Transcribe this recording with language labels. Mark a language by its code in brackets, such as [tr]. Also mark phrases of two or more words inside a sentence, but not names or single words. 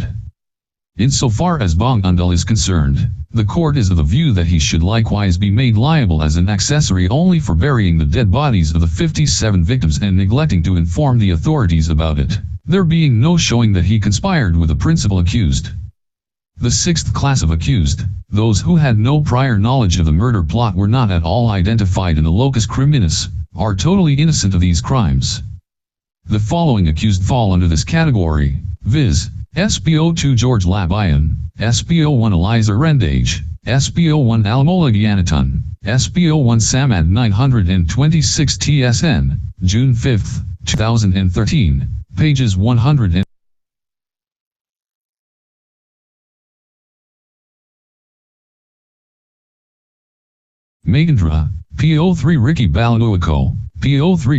[en] Insofar as Bong Undal is concerned, the court is of the view that he should likewise be made liable as an accessory only for burying the dead bodies of the 57 victims and neglecting to inform the authorities about it, there being no showing that he conspired with the principal accused. The sixth class of accused, those who had no prior knowledge of the murder plot were not at all identified in the [la] locus criminis, [en] are totally innocent of these crimes. The following accused fall under this category, viz. SPO2 George Labayan, SPO1 Eliza Rendage, SPO1 Alamola Gianatun, SPO1 Samad 926 TSN, June 5, 2013, pages 100 Magandra, PO3 Ricky Balanuaco, PO3